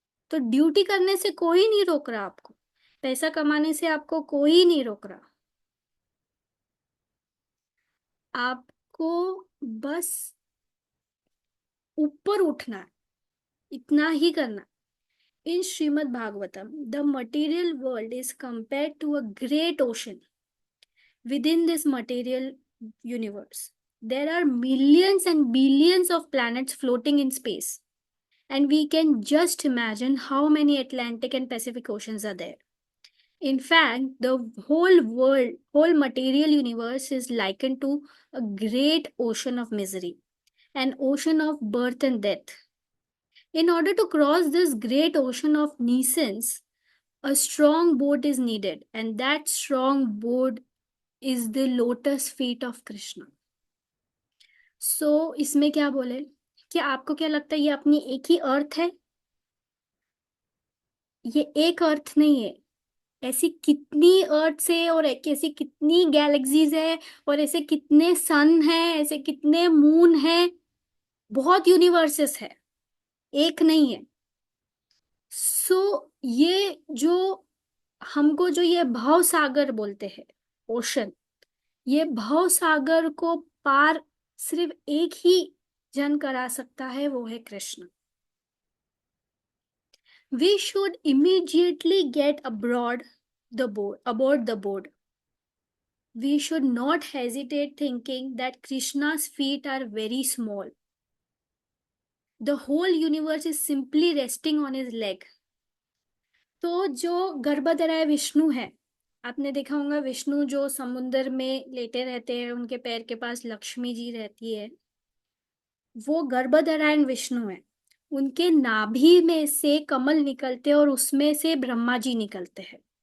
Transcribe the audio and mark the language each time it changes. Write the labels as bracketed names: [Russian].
[Hindi] तो ड्यूटी करने से कोई नहीं रोक रहा आपको, पैसा कमाने से आपको कोई नहीं रोक रहा, आपको बस ऊपर उठना है, इतना ही करना। [English] In Srimad Bhagavatam, the material world is compared to a great ocean. Within this material universe, there are millions and billions of planets floating in space. And we can just imagine how many Atlantic and Pacific oceans are there. In fact, the whole world, whole material universe is likened to a great ocean of misery, an ocean of birth and death. In order to cross this great ocean of nuisance, a strong boat is needed, and that strong boat is the lotus feet of Krishna. [Hindi] इसमें क्या बोले कि आपको क्या लगता है ये अपनी एक ही अर्थ है? ये एक अर्थ नहीं है, ऐसी कितनी अर्थ है, और ऐसी कितनी गैलेक्सीज है, और ऐसे कितने सन है, ऐसे कितने मून है, बहुत यूनिवर्सेस है, एक नहीं है। ये जो हमको जो ये भव सागर बोलते हैं, ओशन, ये भव सागर को पार सिर्फ एक ही जन करा सकता है, वो है Krishna. [English] We should immediately get aboard the board. We should not hesitate thinking that Krishna's feet are very small. The whole universe is simply resting on his leg. [Hindi] तो जो गर्भधराए विष्णु है, आपने देखा होगा विष्णु जो समुद्र में लेटे रहते हैं, उनके पैर के पास लक्ष्मी जी रहती है, वो गर्भधारायण विष्णु है। उनके नाभि में से कमल निकलते हैं और उसमें से ब्रह्मा जी निकलते हैं।